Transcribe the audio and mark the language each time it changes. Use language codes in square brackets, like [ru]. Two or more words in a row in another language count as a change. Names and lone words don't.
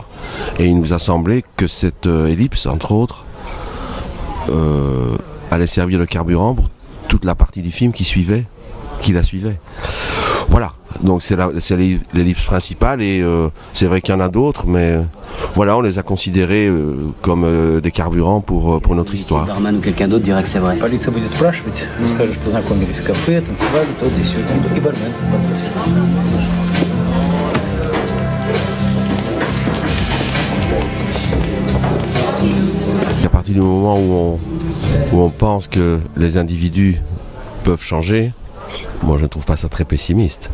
[fr] Et il nous a semblé que cette ellipse, entre autres, allait servir de carburant pour toute la partie du film qui la suivait. Voilà, donc c'est l'ellipse principale et c'est vrai qu'il y en a d'autres, mais voilà, on les a considérés comme des carburants pour notre histoire. Si barman ou quelqu'un d'autre dirait que c'est vrai. [ru] Полиция будет спрашивать, вы скажешь, познакомились в кафе, танцевали, то и сё, и бармен. [fr] À partir du moment où on pense que les individus peuvent changer, moi je ne trouve pas ça très pessimiste.